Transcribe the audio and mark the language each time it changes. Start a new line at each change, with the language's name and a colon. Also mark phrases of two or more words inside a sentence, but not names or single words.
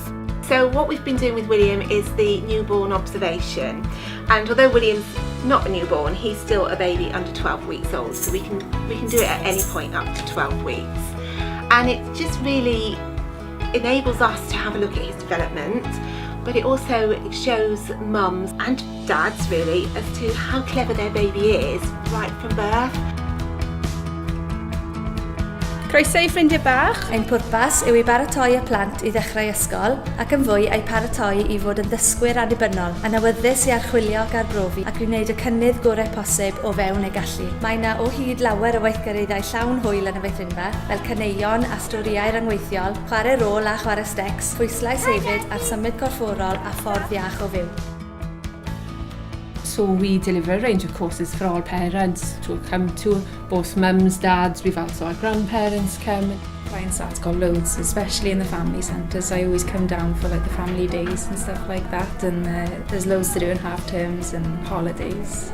English: So what we've been doing with William is the newborn observation, and although William's not a newborn, he's still a baby under 12 weeks old, so we can do it at any point up to 12 weeks. And it just really enables us to have a look at his development, but it also shows mums and dads really as to how clever their baby is right from birth.
Welsh: Croeso i ffrindiau bach. Ein pwrpas yw i baratoi y plant i ddechrau ysgol ac yn fwy eu paratoi i fod yn ddysgwyr annibynnol, yn awyddus i archwilio ac arbrofi ac i wneud y cynnydd gorau posib o fewn eu gallu. Mae yna o hyd lawer o weithgareddau llawn hwyl yn y feithrinfa, fel caneuon a storiau rhyngweithiol, chwarae rôl a chwarae stecs, pwyslais hefyd a'r symud corfforol a ffordd iach o fyw.
English: So we deliver a range of courses for all parents to come to, both mums, dads, we've also our grandparents come. Flying Start's got loads, especially in the family centres. I always come down for like the family days and stuff like that, and there's loads to do in half terms and holidays.